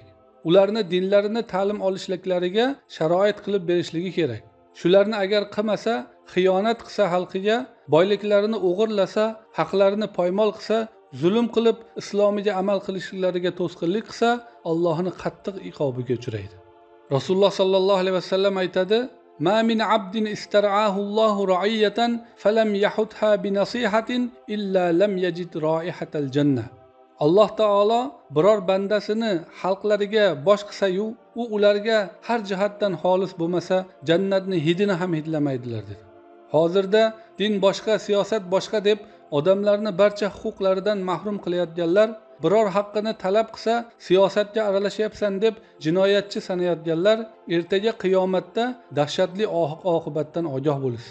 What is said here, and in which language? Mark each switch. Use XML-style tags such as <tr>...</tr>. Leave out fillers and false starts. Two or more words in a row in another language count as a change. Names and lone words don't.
<uz>Ularni dinlarini ta'lim olishliklariga sharoit qilib berishligi kerak. Shularni agar qilmasa, xiyonat qilsa xalqiga, boyliklarini o'g'irlasa, haqlarini poymol qilsa, zulm qilib islomiga amal qilishlariga to'sqinlik qilsa, Allohning qattiq iqobiga uchraydi. Rasululloh</uz> <ar>صلى الله عليه وسلم</ar> <uz>aytadi:</uz> <ar>"ما من عبد استرعاه الله رعية فلم يحطها بنصيحة إلا لم يجد رائحة الجنة."</ar> <uz>Alloh taolo biror bandasini xalqlariga bosh qilsa-yu, u ularga har jihatdan xolis bo'lmasa, jannatni hidini ham hidlamaydilar dedi. Hozirda din boshqa, siyosat boshqa deb odamlarni barcha huquqlaridan mahrum qilayotganlar, biror haqqini talab qilsa, siyosatga aralashyapsan deb jinoyatchi sanayotganlar ertaga qiyomatda dahshatli oqibatdan ogoh bo'lsin.</uz>